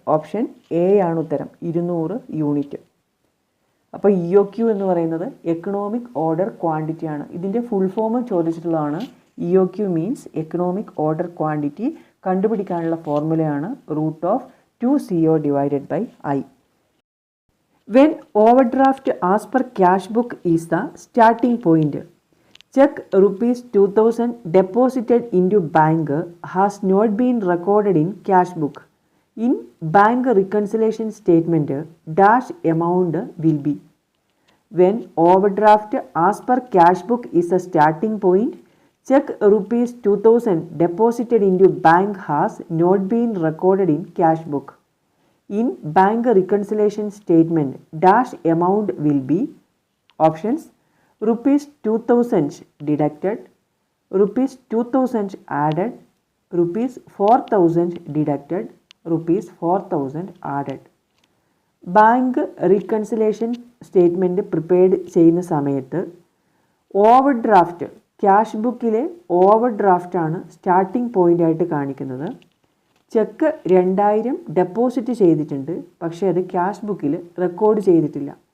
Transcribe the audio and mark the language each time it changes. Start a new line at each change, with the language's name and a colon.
Malayalam: Option A ആണ് ഉത്തരം, 200 unit. അപ്പോൾ EOQ എന്ന് പറയുന്നത് എക്കണോമിക് ഓർഡർ ക്വാണ്ടിറ്റി ആണ്. ഇതിൻ്റെ full form ചോദിച്ചിട്ടുള്ളതാണ്. EOQ means economic order quantity. കണ്ടുപിടിക്കാനുള്ള ഫോർമുലയാണ് √2CO divided by I.
English: When overdraft as per cash book is the starting point, check ₹2000 deposited into bank has not been recorded in cash book. In bank reconciliation statement, dash amount will be. When overdraft as per cash book is the starting point, check ₹2000 deposited into bank has not been recorded in cash book. In bank reconciliation statement, dash amount will be. Options: ₹2000 deducted, ₹2000 added, ₹4000 deducted, ₹4000 added.
Malayalam: Bank reconciliation statement prepared ചെയ്യുന്ന സമയത്ത് over draft, cash ബുക്കിലെ over ഡ്രാഫ്റ്റാണ് starting പോയിൻ്റായിട്ട് കാണിക്കുന്നത്. Check 2000 deposit ചെയ്തിട്ടുണ്ട്, പക്ഷേ അത് cash ബുക്കിൽ record ചെയ്തിട്ടില്ല.